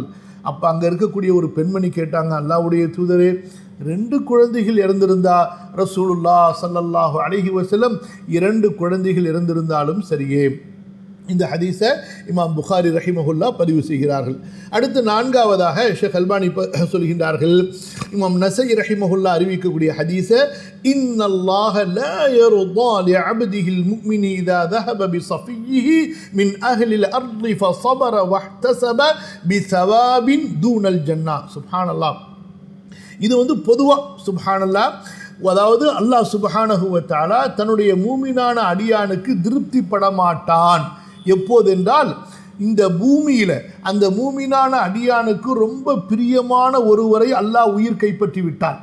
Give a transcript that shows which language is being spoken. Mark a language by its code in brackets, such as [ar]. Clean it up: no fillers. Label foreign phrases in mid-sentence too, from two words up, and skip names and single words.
[ta] அப்போ அங்கே இருக்கக்கூடிய ஒரு பெண்மணி கேட்டாங்க, அல்லாஹ்வுடைய தூதரே, 2 குழந்தைகள் இறந்திருந்தா ரசூலுல்லாஹ் [ar] صلى الله عليه وسلم [ta] 2 குழந்தைகள் இறந்திருந்தாலும் சரியே. இந்த ஹதீஸை இமாம் புகாரி ரஹிமஹுல்லா பதிவு செய்கிறார்கள். அடுத்து 4வதாக ஷேக் அல்பானி சொல்கின்றார்கள், இமாம் நஸஈ ரஹிமஹுல்லா அறிவிக்கக்கூடிய ஹதீஸை, [ar] إن الله لا يرضى لعبده المؤمن إذا ذهب بصفيه من اهل الارض فصبر واحتسب بثواب دون الجنه. [ta] சுப்ஹானல்லாஹ். இது பொதுவாக சுப்ஹானல்லாஹ், அதாவது [ar] الله سبحانه وتعالى [ta] தன்னுடைய மூமினான அடியானுக்கு திருப்திப்பட மாட்டான். எப்போதென்றால், இந்த பூமியில் அந்த மூமினான அடியானுக்கு ரொம்ப பிரியமான ஒருவரை அல்லாஹ் உயிர் கைப்பற்றி விட்டான்.